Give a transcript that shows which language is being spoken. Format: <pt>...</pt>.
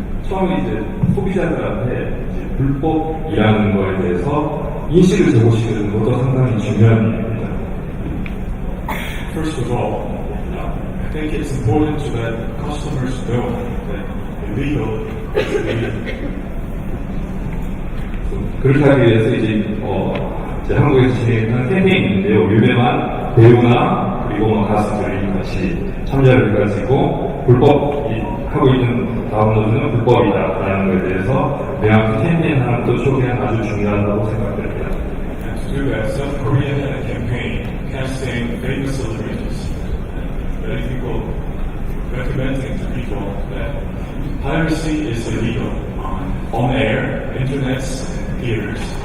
<ko>처음에 이제 소비자들한테 이제 불법이라는 거에 대해서 인식을 제고시키는 것도 상당히 중요한 일입니다.</ko> <en>First of all, I think it's important to let customers know that illegal is illegal.</en> <ko>그렇게 하기 위해서 이제 한국에서 진행한 캠페인인데요. 유명한 배우나 그리고 가수들이 같이 참여를 해가지고 불법이 하고 있는 다운로드는 불법이다라는 것에 대해서 명확히 캠페인 하나 또 초기화는 아주 중요하다고 생각됩니다.</ko> <en>And to do that, South Korea had a campaign casting famous celebrities. Many people recommending to people that piracy is illegal on air, internets, and theaters.</en>